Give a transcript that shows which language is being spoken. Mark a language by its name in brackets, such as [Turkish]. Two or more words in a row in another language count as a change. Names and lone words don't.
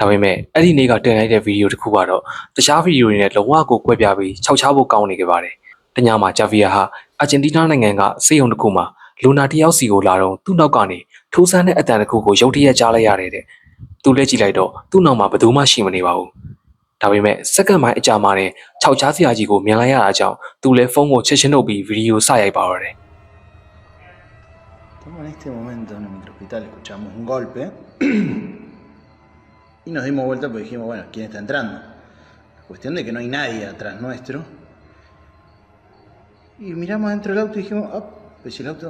[Burmese] ပေမဲ့အဲ့ဒီနေ့ကတင်လိုက်တဲ့ဗီဒီယိုတစ်ခုကတော့တခြားဗီဒီယိုတွေနဲ့လုံးဝကိုကွဲပြားပြီးခြောက်ခြားဖို့ကောင်းနေကြပါတယ်တညမှာဂျာဗီယာဟာအာဂျင်တီးနားနိုင်ငံကစေယုံတစ်ခုမှာလူနာတစ်ယောက်စီကိုလာတော့သူ့နောက်ကနေထိုးဆန်းတဲ့အတန်တစ်ခုကိုရုတ်တရက်ကြားလိုက်ရတယ်တဲ့သူလည်းကြည့်လိုက်တော့သူ့နောက်မှာဘယ်သူမှရှိမနေပါဘူးဒါပေမဲ့စက္ကန့်ပိုင်းအကြာမှာနဲ့ခြောက်ခြားစရာကြီးကိုမြင်လိုက်ရတာကြောင့်သူလည်းဖုန်းကိုချက်ချင်းလုပ်ပြီးဗီဒီယိုစရိုက်ပါတော့တယ် [Spanish] En este momento en el microhospital escuchamos un golpe y nos dimos vuelta porque dijimos, bueno, ¿quién está entrando? La cuestión de que no hay nadie atrás nuestro. Y miramos dentro del auto y dijimos, ah, pues si el auto...